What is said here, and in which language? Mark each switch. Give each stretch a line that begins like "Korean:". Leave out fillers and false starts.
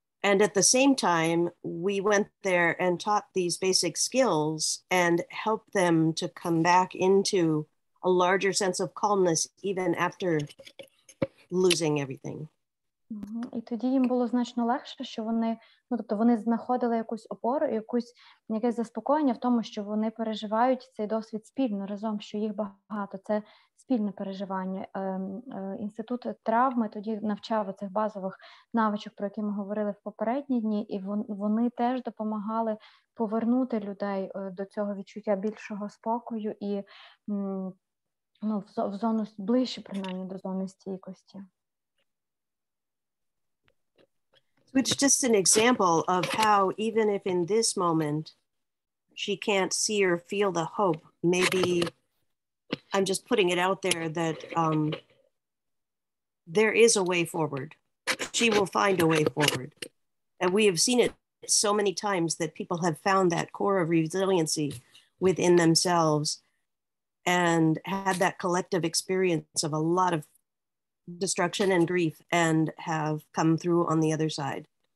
English: And at the same time, we went there and taught these basic skills and helped them to come back into a larger sense of calmness even after losing everything.
Ukrainian: І тоді їм було значно легше, що вони, тобто вони знаходили якусь опору, якесь заспокоєння в тому, що вони переживають цей досвід спільно, разом, що їх багато. Це спільне переживання. Інститут травми тоді навчав цих базових навичок, про які ми говорили в попередні дні, і вони теж допомагали повернути людей до цього відчуття більшого спокою і в зону ближче, принаймні, до зони стійкості.
English: It's just an example of how even if in this moment she can't see or feel the hope, maybe I'm just putting it out there that there is a way forward. She will find a way forward. And we have seen it so many times that people have found that core of resiliency within themselves and had that collective experience of a lot of destruction and grief and have come through on the other side.